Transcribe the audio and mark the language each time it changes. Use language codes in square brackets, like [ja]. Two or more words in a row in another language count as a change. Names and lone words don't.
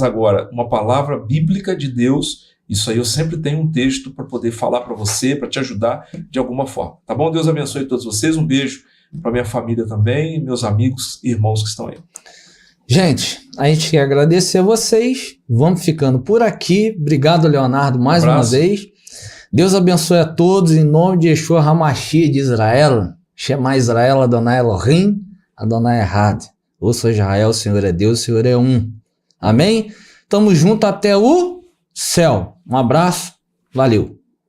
[pt] Mas agora, uma palavra bíblica de Deus, Isso aí eu sempre tenho um texto para poder falar para você, para te ajudar de alguma forma. Tá bom? Deus abençoe todos vocês. Um beijo para minha família também e meus amigos e irmãos que estão aí. Gente, a gente quer agradecer a vocês. Vamos ficando por aqui. Obrigado, Leonardo, mais uma vez. Deus abençoe a todos em nome de [he] ישוע המשיח [pt] de Israel. [he] שמע ישראל, אדוני אלהים, אדוני אחד. [pt] Ouça Israel, o Senhor é Deus, o Senhor é um. Amém? Tamo junto até o céu. Um abraço. Valeu.